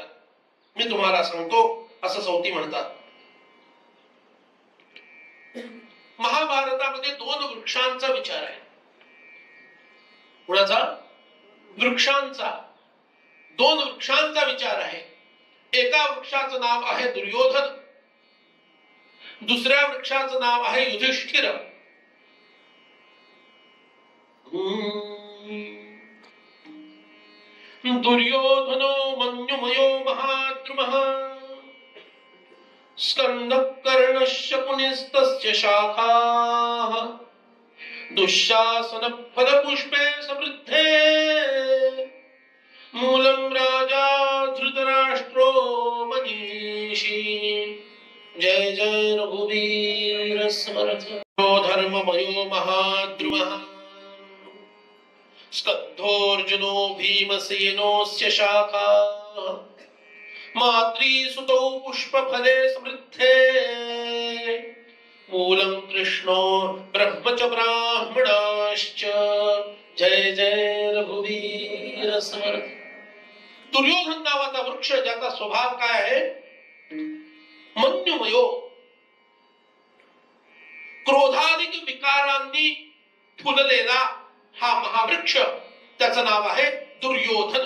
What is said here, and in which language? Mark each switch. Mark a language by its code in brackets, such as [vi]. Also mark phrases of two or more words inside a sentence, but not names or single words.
[mr] मी तुम्हाला सांगतो, असं सौती म्हणतात. महाभारतामध्ये 2 वृक्षांचा विचार आहे. कुणाचा? वृक्षांचा. 2 वृक्षांचा विचार आहे. एका वृक्षाचं नाव आहे दुर्योधन, दुसऱ्या वृक्षाचं नाव आहे युधिष्ठिर. [sa] दुर्योधनो मन्युमयो महाद्रुमः, स्कंदः कर्णः शकुनिस्तस्य शाखाः, दुःशासन फलपुष्पे समृद्धे, मूलम राजा धृतराष्ट्रो मनीषी. [mr] जय जय रघुवीर समर्थ. [sa] धर्ममयो महाद्रुमः, स्कंधोऽर्जुनो भीमसेनोऽस्य शाखा, मातृसुतौ पुष्पफले समृद्धे, मूलं कृष्णो ब्रह्म च ब्राह्मणाश्च. [mr] जय जय रघुवीर समर्थ. दुर्योधन नावाचा वृक्ष, ज्याचा स्वभाव काय आहे? मन्युमयो, क्रोधाधिक विकारांनी फुललेला हा महावृक्ष, त्याचं नाव आहे दुर्योधन.